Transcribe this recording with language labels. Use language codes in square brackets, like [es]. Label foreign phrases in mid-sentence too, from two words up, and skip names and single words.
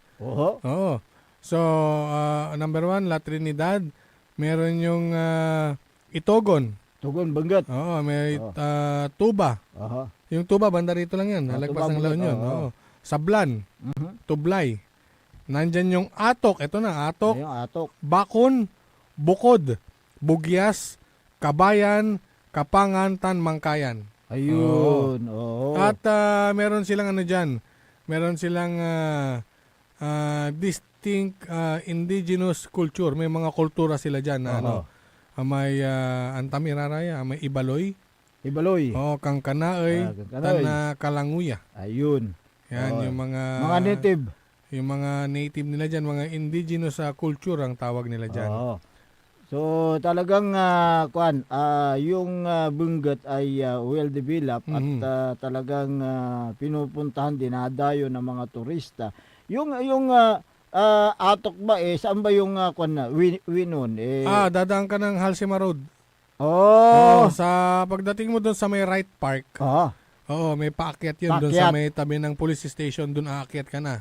[tl] Oo. So, number 1, La Trinidad. Meron yung Itogon. Tugon, Benguet. Oo, may Tuba. Yung Tuba, banda rito lang yan. Nalagpas ng La Union. Sablan. Tublay. Nandyan yung Atok. Ito na, Atok. Atok. Bakon. Bukod. Bugyas. Kabayan. Kapangan. Tanmangkayan. Ayun. At meron silang dyan. Meron silang [en] distinct indigenous culture. [tl] May mga kultura sila dyan na may Antamiraraya, may Ibaloy. Kangkanaoy, Kalanguya. Ayun. Yan yung mga native. Yung mga native nila dyan, mga [en] indigenous culture [tl] ang tawag nila dyan. So talagang yung Benguet ay [en] well developed [tl] at talagang pinupuntahan, dinadayo ng mga turista. Yung Atok ba saan ba yung Winon? Dadaan ka ng Halsema Road. Sa pagdating mo doon sa may Right Park. May paakyat yun doon sa may tabi ng police station, doon aakyat ka na.